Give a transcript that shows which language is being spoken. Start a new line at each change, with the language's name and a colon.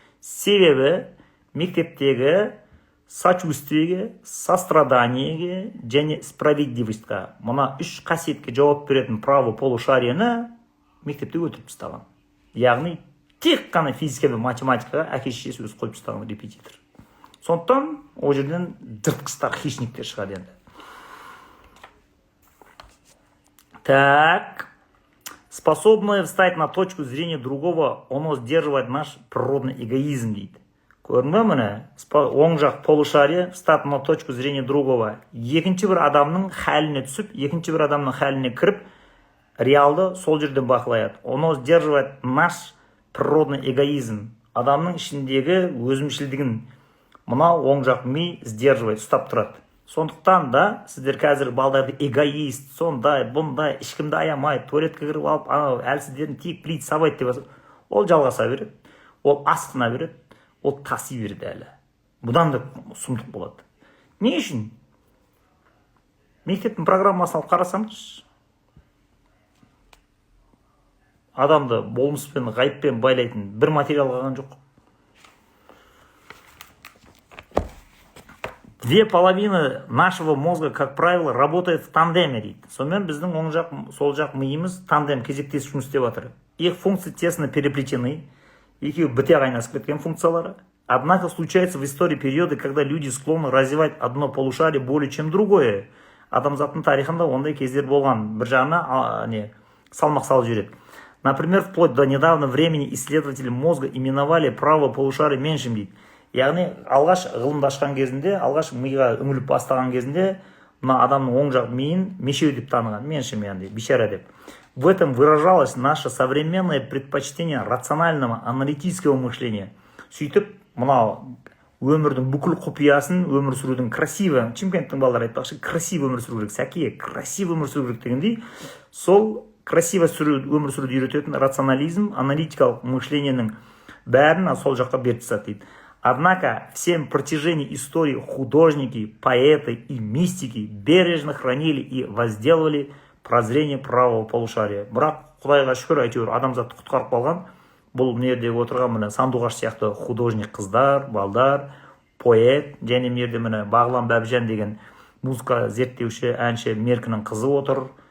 Kazakh: Себебі мектептегі сочувствиеге, состраданиеге және справедливостьқа, мына 3 қасиетке жауап беретін правополушарияны мектепте өтіріп тастаған. Яғни тек қана физика мен математикаға әке-шешесі өзі қойып тастаған репетитор. Сондықтан ол жерден жыртқыштар, хищниктер шығады енді.
Russian: Так, способное встать на точку зрения другого, оно сдерживает наш природный эгоизм дейді.
Kazakh: Көрдің бе міне, оң жақ полушария
Russian: встать на точку зрения другого.
Kazakh: Екінші бір адамның хәліне түсіп, екінші бір адамның хәліне кіріп, реалды сол жерден бақылаяды.
Russian: Оно сдерживает наш природный эгоизм.
Kazakh: Адамның ішіндегі өзімшілдігін мына оң жақ ми сдерживает, ұстап тұрады. Сондықтан да сіздер қазір балдарды эгоист, сондай, бұндай, ешкімді аямайды, туалетке кіріп алып, әлсіздерін тиіп плит сабайды деп, ол жалғаса береді, ол асқына береді. Ол таси берді әлі. Бұдан да сұмдық болады. Не үшін? Мектептің программасын алып қарасаңыз, адамды болмыспен, ғайыппен байлайтын бір материал қалған жоқ.
Russian: Две половины нашего мозга, как правило, работает в тандеме, дейді.
Kazakh: Сонымен біздің оң жақ, сол жақ миымыз тандем, кезектес жұмыс істеп жатыр.
Russian: Их функции тесно переплетены,
Kazakh: екеуі біте қайнасып кеткен функциялары.
Russian: Однако случается в истории периоды, когда люди склонны развивать одно полушарие более чем другое.
Kazakh: Адамзаттың тарихында ондай кездер болған. Бір жағына салмақ салып жүреді.
Russian: Например, вплоть до недавнего времени исследователи мозга именовали правое полушарие меньшим, дейді.
Kazakh: Яғни, алғаш ғылымды ашқан кезінде, алғаш миға үңіліп бастаған кезінде, мына адамның оң жақ миын мешеу деп таныған, меншім, яғни, бишара деп.
Russian: В этом выражалось наше современное предпочтение рационального аналитического мышления.
Kazakh: Сөйтіп, мынау өмірдің бүкіл құпиясын өмір сүрудің красиво, Чимкенттің балалары айтпақшы, красиво өмір сүру керек, сәке, красиво өмір сүру керек дегендей, сол красиво өмір сүруді үйрететін рационализм, аналитикалық мышленияның бәрін сол жаққа беріп тастады, дейді.
Russian: Однако всем протяжении истории художники, поэты и мистики бережно хранили и возделывали прозрение правого полушария.
Kazakh: Бірақ Құдайға шүкір, әйтеуір адамзатты құтқарып қалған. Бұл мерде отырған міне Сандуғаш сияқты художник қыздар, балдар, поэт, және мерде міне Бағлан Бәбіжан деген музыка зерттеуші, әнші Меркінің қызы отыр.